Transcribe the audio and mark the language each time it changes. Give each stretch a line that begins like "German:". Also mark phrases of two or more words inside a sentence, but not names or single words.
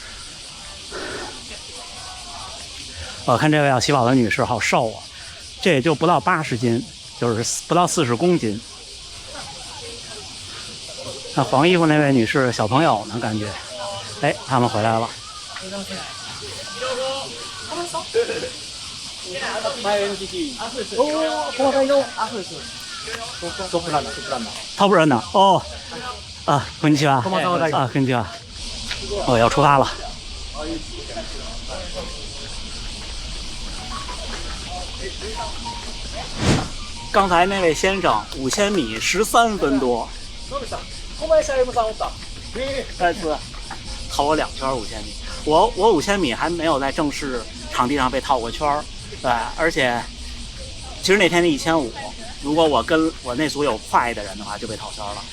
Chinese: 我看这位要起跑的女士好瘦啊，这也就不到80斤，就是不到40公斤。那黄衣服那位女士小朋友呢？感觉，哎，他们回来了。
Japanese: トップランナー。哦，啊，こんにちは。啊，こんにちは。
Chinese: 我要出发了。刚才那位先生5000米13分多。再次套我2圈5000米，我5000米还没有在正式场地上被套过圈儿，对，而且其实那天的1500，如果我跟我那组有快的人的话，就被套圈了。